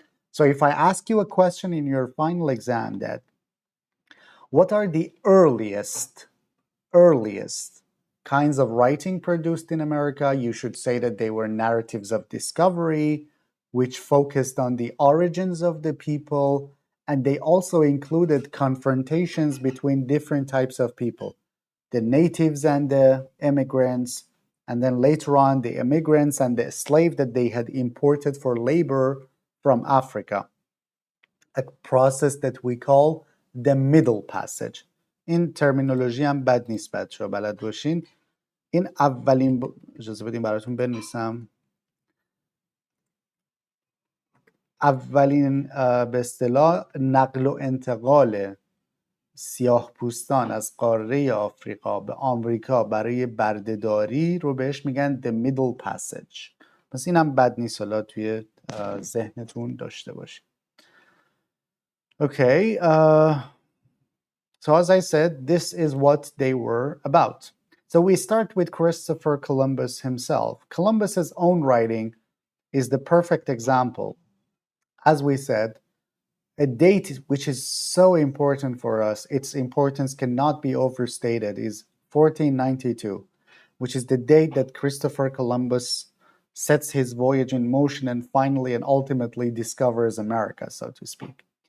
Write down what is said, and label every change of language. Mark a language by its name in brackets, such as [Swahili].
[English] So if I ask you a question in your final exam that what are the earliest kinds of writing produced in America, you should say that they were narratives of discovery, which focused on the origins of the people, and they also included confrontations between different types of people, the natives and the immigrants, and then later on the immigrants and the slave that they had imported for labor from Africa, a process that we call the middle passage. [Persian] این ترمینولوژی هم بد نیست بچه‌ها بلد باشین. این اولین اجازه بدین براتون بنویسم. اولین به اصطلاح نقل و انتقال سیاه پوستان از قاره آفریقا به آمریکا برای بردهداری رو بهش میگن the middle passage. پس این هم بد نیست حالا توی ذهنتون داشته باشید. [English] Okay, so as I said, this is what they were about. So we start with Christopher Columbus himself. Columbus's own writing is the perfect example. As we said, a date which is so important for us, its importance cannot be overstated, is 1492, which is the date that Christopher Columbus sets his voyage in motion and finally and ultimately discovers America, so to speak.